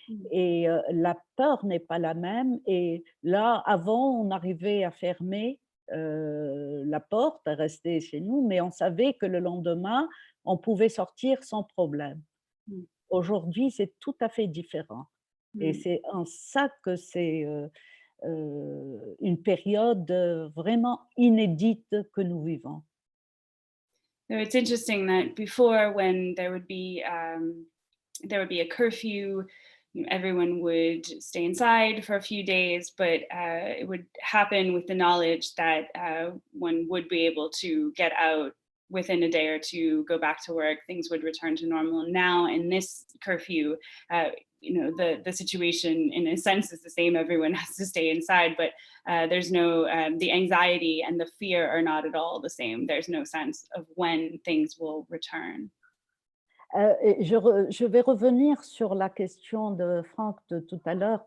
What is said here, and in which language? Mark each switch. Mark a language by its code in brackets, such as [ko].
[fr] Et la peur n'est pas la même. Et là, avant, on arrivait à fermer la porte, à rester chez nous, mais on savait que le lendemain, on pouvait sortir sans problème. Aujourd'hui, c'est tout à fait différent. Et c'est en ça que c'est une période vraiment inédite que nous vivons. [en] So it's interesting that before, when there would be a curfew, everyone would stay inside for a few days, but it would happen with the knowledge that one would be able to get out within a day or two, go back to work, things would return to normal. Now in this curfew, the situation in a sense is the same. Everyone has to stay inside, but there's no, the anxiety and the fear are not at all the same. There's no sense of when things will return. [fr] Je vais revenir sur la question de Franck de tout à l'heure.